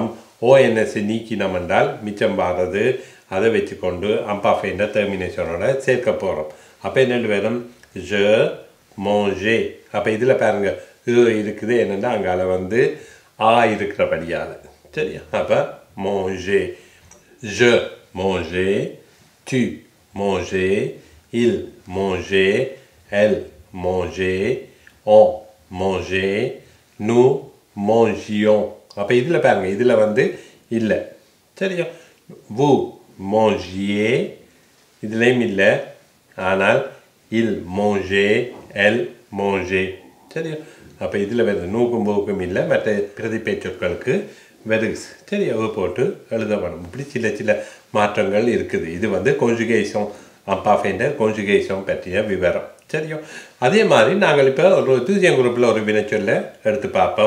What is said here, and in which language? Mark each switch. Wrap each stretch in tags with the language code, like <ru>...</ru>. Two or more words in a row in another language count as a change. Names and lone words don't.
<ta>ஓஎன்எஸ் நீக்கினம் என்றால் மிச்சம் பாடுறது, அதை வச்சுக்கொண்டு அம்பாஃபேன்ற டெர்மினேஷனோட சேர்க்க போகிறோம். அப்போ என்னென்னு வேணும்?</ta> <fr>je mange.</fr> <ta>அப்போ இதில் பாருங்க இருக்குது என்னென்னா அங்கால வந்து ஆ இருக்கிறபடியால். சரியா? அப்போ மோஞ்சே,</ta> <fr>je mangeais, tu mangeais, il mangeait, elle mangeait, on mangeait, nous mangions.</fr> <ta>அப்போ இதில் பாருங்க, இதில் வந்து இல்லை. சரியா?</ta> <fr>vous mangiez,</fr> <ta>இதுலேயும் இல்லை. ஆனால்</ta> <fr>il mangeait, elle mangeait.</fr> <ta>சரியா? அப்போ இதில் வருது நூக்கும் போக்கும் இல்லை. மற்ற பிரதிபெயர் சொற்களுக்கு வருது. சரியா? போட்டு எழுத வேணும். இப்படி சில மாற்றங்கள் இருக்குது. இது வந்து கான்ஜுகேஷன், அம்பாஃபேன்ற கான்ஜுகேஷன் பற்றிய விவரம். சரியா? அதே மாதிரி நாங்கள் இப்போ ஒரு</ta> <fr>deuxième groupe</fr> <ta>ஒரு வினைச்சொல்லை எடுத்து பார்ப்போம்.</ta>